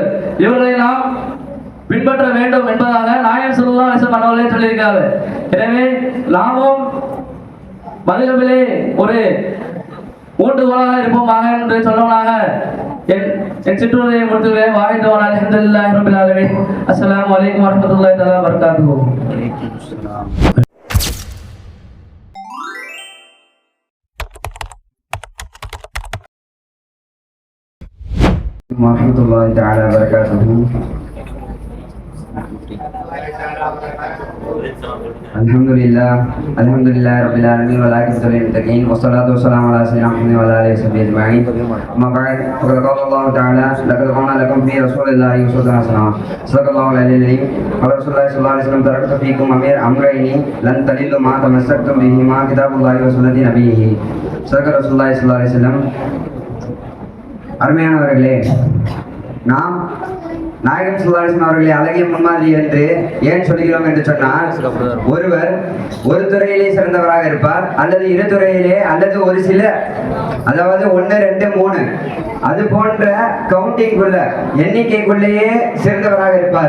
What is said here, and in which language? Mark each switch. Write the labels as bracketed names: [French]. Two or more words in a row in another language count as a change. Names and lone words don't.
[Tamil] இவர்களை நாம் பின்பற்ற வேண்டும் என்பதாக நாயகம் [Arabic] صلى الله عليه وسلم [Tamil] அவர்களே சொல்லியிருக்கிறார்கள். எனவே நாமும் மதுஹபிலே ஒரு ஊண்டுகோலாக இருப்போமாக என்று சொல்லுவதாக என் சிற்றுரையை முடித்துவேன். [Arabic] வாழ்ந்தவன் الحمد لله رب العالمين السلام عليكم ورحمة الله تعالى وبركاته. ورحمة الله تعالى وبركاته. الحمد لله رب العالمين والعاقبة للمتقين والصلاة والسلام على سيدنا محمد وعلى آله وصحبه أجمعين. أما بعد فقد قال الله تعالى لقد كان لكم في رسول الله أسوة حسنة. صدق الله العلي العظيم قال رسول الله صلى الله عليه وسلم تركت فيكم أمرين لن تضلوا ما تمسكتم بهما كتاب الله وسنة نبيه. صدق رسول الله صلى الله عليه وسلم. [Tamil] அருமையானவர்களே, நாம் நாயகம் [Arabic] صلى الله عليه وسلم [Tamil] அவர்களை அழகிய முன்மாதிரி என்று ஏன் சொல்கிறோம் என்று சொன்னால், ஒருவர் ஒரு துறையிலே சிறந்தவராக இருப்பார், அல்லது இரு துறையிலே, அல்லது ஒரு சில, அதாவது 1, 2, 3 அது போன்ற கவுண்டிங்குள்ள எண்ணிக்கைக்குள்ளேயே சிறந்தவராக இருப்பார்.